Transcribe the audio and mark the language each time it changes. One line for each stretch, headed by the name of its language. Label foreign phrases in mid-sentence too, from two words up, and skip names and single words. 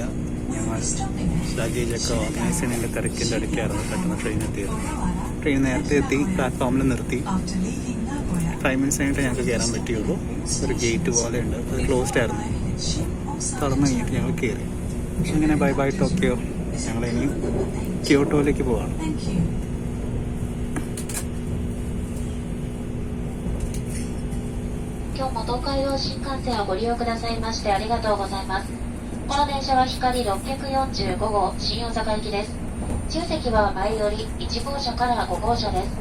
Malayalam: ഞങ്ങൾ ലഗേജൊക്കെ ഓർഗനൈസ് ചെയ്യുന്നതിൻ്റെ തിരക്കിൻ്റെ ഇടയ്ക്കായിരുന്നു പെട്ടെന്ന് ട്രെയിൻ എത്തിയത്. ട്രെയിൻ നേരത്തെ എത്തി, പ്ലാറ്റ്ഫോമിൽ നിർത്തി. 5 minutes കഴിഞ്ഞിട്ട് ഞങ്ങൾക്ക് കയറാൻ പറ്റുകയുള്ളൂ. ഒരു ഗേറ്റ് പോലെ ഉണ്ട്, അത് ക്ലോസ്ഡ് ആയിരുന്നു. തുറന്നു കഴിഞ്ഞിട്ട് ഞങ്ങൾ കയറി. ഇങ്ങനെ
English: bye bye
Malayalam: ടോക്കിയോ. ഞങ്ങളിനി ക്യോട്ടോയിലേക്ക് പോവാണ്.
Japanese: 今日も東海道新幹線をご利用くださいましてありがとうございます。この電車は光645号新大阪行きです。中席は前より1号車から5号車です。